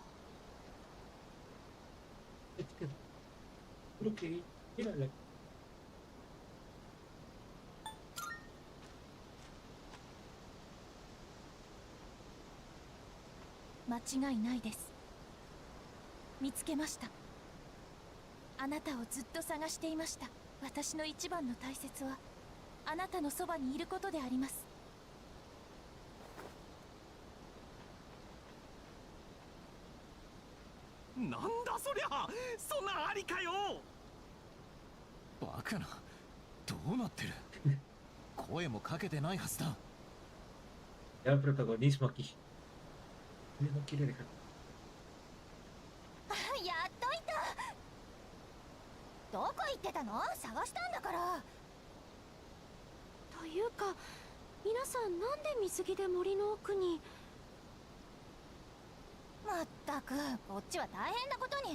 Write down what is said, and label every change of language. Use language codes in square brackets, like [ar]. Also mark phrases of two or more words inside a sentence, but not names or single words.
[es] Es que creo que era la... [ja] 間違いないです。見つけました。あなたをずっと探していました。私の一番の大切はあなたのそばにいることであります。なんだそりゃ、そんなありかよ。バカな、どうなってる。声もかけてないはずだ。 [es] Ya el protagonismo aquí. Él no quiere dejar. [ja] やっといた。どこ行ってたの？探したんだから。というか、皆さんなんで水着で森の奥に。まったく、こっちは大変なことに。